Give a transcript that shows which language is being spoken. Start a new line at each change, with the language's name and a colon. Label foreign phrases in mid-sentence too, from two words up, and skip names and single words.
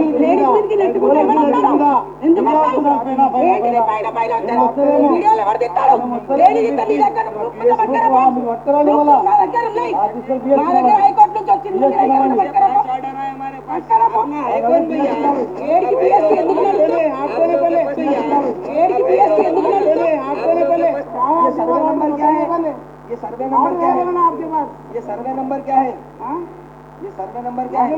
Telugu: లేడీస్ మీదకి నెట్టుకుంటే వీడియోలు ఎవరు తెస్తాడు? లేడీస్ నీ దగ్గర హైకోర్టు నుంచి వచ్చింది,
Hindi: ये सर्वे नंबर क्या है आपके पास? ये सर्वे नंबर क्या है? ये सर्वे नंबर क्या है?